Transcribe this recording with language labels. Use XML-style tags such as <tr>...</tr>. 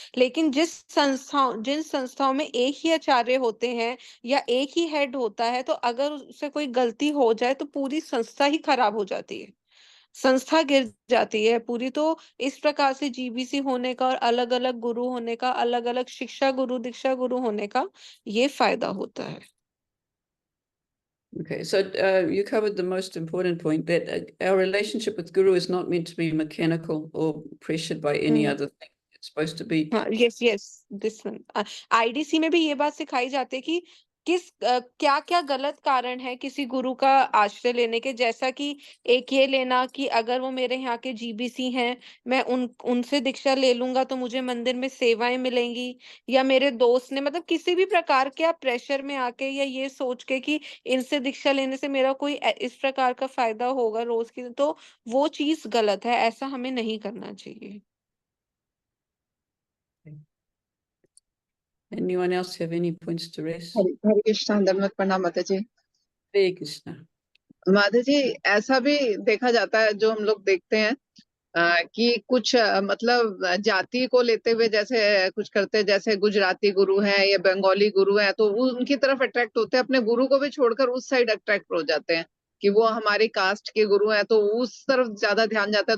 <hi>लेकिन जिन संस्थाओं में एक ही आचार्य होते हैं या एक ही हेड होता है, तो अगर उससे कोई गलती हो जाए तो पूरी संस्था ही खराब हो जाती है, संस्था गिर जाती है पूरी। तो इस प्रकार से जीबीसी होने का और अलग अलग गुरु होने का, अलग अलग शिक्षा गुरु दीक्षा गुरु होने का ये फायदा होता है।</hi> <en>Okay, so you covered the most important point, that our relationship with Guru is not meant to be mechanical or pressured by any other thing. It's supposed to be. Yes, this one.</en> <hi>IDC में भी ये बात सिखाई जाती है कि क्या क्या गलत कारण है किसी गुरु का आश्रय लेने के, जैसा कि एक ये लेना कि अगर वो मेरे यहाँ के जीबीसी हैं, मैं उनसे दीक्षा ले लूंगा तो मुझे मंदिर में सेवाएं मिलेंगी, या मेरे दोस्त ने, मतलब किसी भी प्रकार के आप प्रेशर में आके या ये सोच के कि इनसे दीक्षा लेने से मेरा कोई इस प्रकार का फायदा होगा रोज की, तो वो चीज गलत है, ऐसा हमें नहीं करना चाहिए।</hi> <en>Anyone else have any points to raise?</en> <hi>हरे कृष्णा, धन्यवाद, प्रणाम माता जी। Hare Krishna. माता जी, ऐसा भी देखा जाता है, जो हम लोग देखते हैं कि कुछ मतलब जाति को लेते हुए जैसे कुछ करते हैं, जैसे गुजराती गुरु हैं या बंगाली गुरु हैं, तो वो उनकी तरफ अट्रैक्ट होते हैं, अपने गुरु को भी छोड़कर उस साइड अट्रैक्ट हो जाते हैं कि वो हमारी कास्ट के गुरु हैं, तो उस तरफ ज्यादा ध्यान जाता है।</hi>